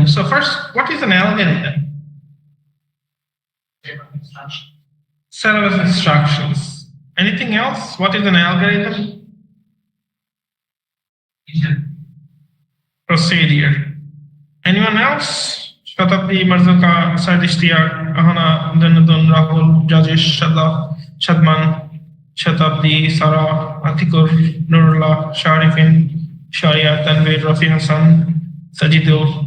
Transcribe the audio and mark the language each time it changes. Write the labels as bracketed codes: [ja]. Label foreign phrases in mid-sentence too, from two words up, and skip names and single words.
[en] So first, what is an algorithm? Set of instructions. Anything else? What is an algorithm? Procedure. Anyone else? Shatabdi, Marzuka, Said Ishtiaq, Ahana, Danadun, Rahul, Jajesh, Shadman, Shatabdi, Sarah, Atikur, Nurullah, Sharifin, Sharia, Tanvir, Rafi Hassan, Sajidul.